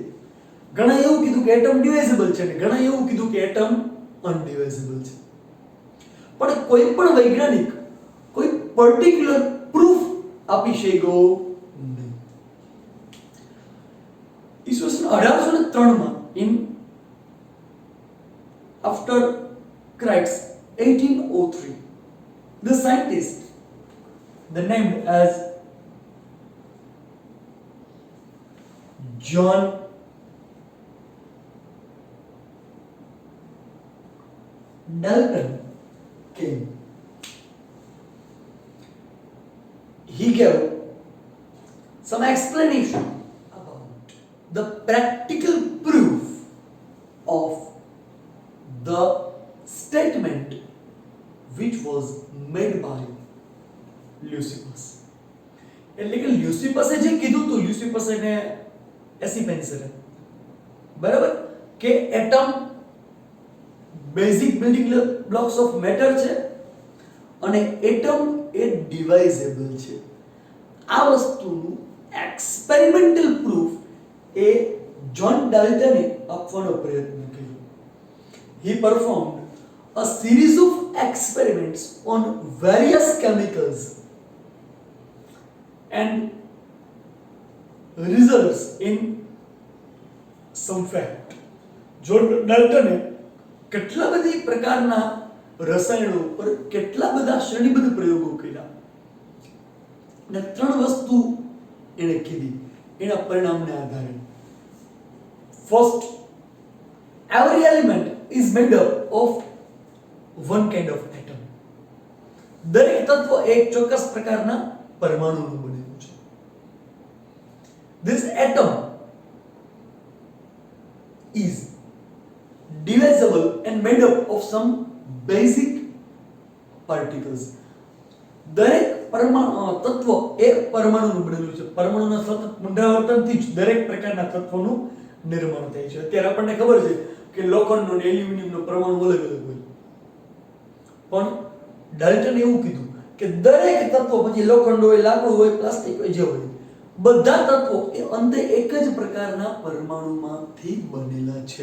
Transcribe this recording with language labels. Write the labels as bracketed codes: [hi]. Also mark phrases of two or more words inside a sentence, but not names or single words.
[gu] ઘણા એવું કીધું કે [en] atom divisible [gu] છે ને ઘણા એવું કીધું કે [en] atom undivisible [gu] છે. પણ કોઈ પણ વૈજ્ઞાનિક કોઈ [en] particular proof [gu] આપી શક્યો નહીં. ઈસવીસન 1803 માં [en] after Christ 1803, the scientist, the named as John Dalton came. He gave some explanation about the practical proof of the statement which was made by Leucippus. [gu] એટલે કે લ્યુસિપસે જે કીધું હતું, લ્યુસિપસ અને એસિપેન્સર, બરાબર, કે [en] atom basic building blocks of matter [gu] છે અને એટમ એ ડિવાઇઝેબલ છે. આ વસ્તુનું [en] experimental proof [gu] એ જ્હોન ડાલ્ટને આપવાનો પ્રયત્ન કર્યો. [en] He performed a series of experiments on various chemicals and results in some fact. [gu] જ્હોન ડાલ્ટને કેટલા બધી પ્રકારના રસાયણો પર કેટલા બધા શ્રેણીબદ્ધ પ્રયોગો કર્યા અને ત્રણ વસ્તુ એને કીધી એના પરિણામને આધારે. [en] ફર્સ્ટ, every element is made up of one kind of atom. [gu] દરેક તત્વ એક ચોક્કસ પ્રકારના પરમાણુનું બનેલું છે. [en] This atom is divisible and made up of some basic particles. [gu] દરેક તત્વ એક પરમાણુનું બનેલું છે. પરમાણુના સતત પુનરાવર્તનથી જ દરેક પ્રકારના તત્વોનું નિર્માણ થાય છે. અત્યારે આપણને ખબર છે કે લોખંડનો અને એલ્યુમિનિયમનો પરમાણુ અલગ અલગ હોય, પણ ડાલ્ટને એવું કીધું કે દરેક તત્વો, પછી લોખંડ હોય, લાકડું હોય, પ્લાસ્ટિક હોય, જે હોય, બધા તત્વો એ અંતે એક જ પ્રકારના પરમાણુમાંથી બનેલા છે.